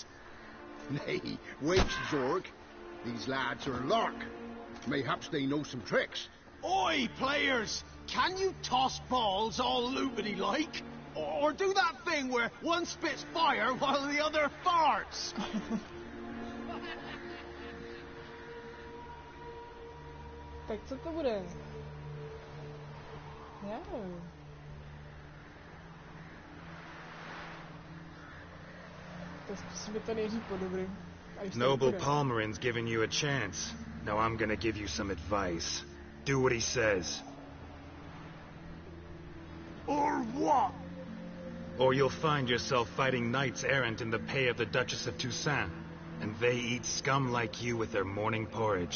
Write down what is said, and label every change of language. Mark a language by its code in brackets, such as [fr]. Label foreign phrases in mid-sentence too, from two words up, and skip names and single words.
[en] Nay, wait, Zorg. These lads are lark. Mayhaps they know some tricks. Oi, players! Can you toss balls all loopity-like? Or do that thing where one spits fire while the other farts? [cs] Tak co to bude? Já nevím. To zkusíme to nejdřív po dobrým. [en] Noble Palmerin's giving you a chance. Now I'm gonna give you some advice. Do what he says. Or what? Or you'll find yourself fighting knights errant in the pay of the Duchess of Toussaint. And they eat scum like you with their morning porridge.